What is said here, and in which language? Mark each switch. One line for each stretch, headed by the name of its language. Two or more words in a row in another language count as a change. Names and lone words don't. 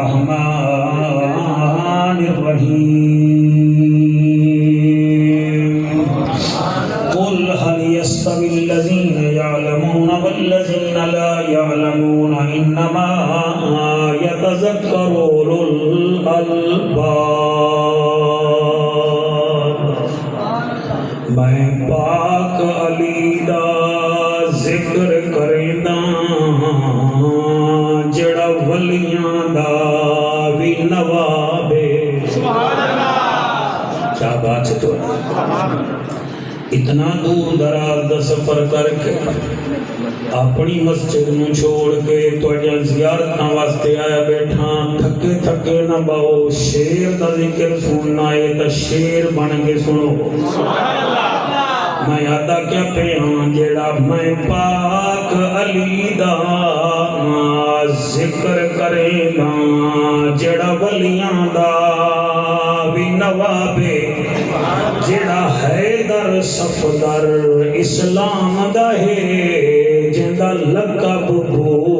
Arabic: الرحمن الرحيم قل هل يستوي الذين يعلمون والذين لا يعلمون إنما يتذكر أولو الألباب۔
Punjabi: میں پاک علی دا ذکر کردا جڑا ولیاں دا وی نواب ہے۔
Arabic: سبحان اللہ،
Punjabi: کیا بات ہے تو اتنا دور دراز دا سفر کر کے اپنی مسجد نو چھوڑ کے تواڈیاں زیارتاں واسطے آیا بیٹھا، تھکے تھکے نہ باؤ، شیر دا ذکر سننا ہے تا شیر بن کے سنو۔
Arabic: سبحان اللہ،
Punjabi: میں آدھا کیا پیاں جیڑا میں پاک علی دا ذکر کرے دا جیڑا ولیاں دا بھی نوابے، جیڑا حیدر صفدر اسلام دا ہے، جیڑا لقب بو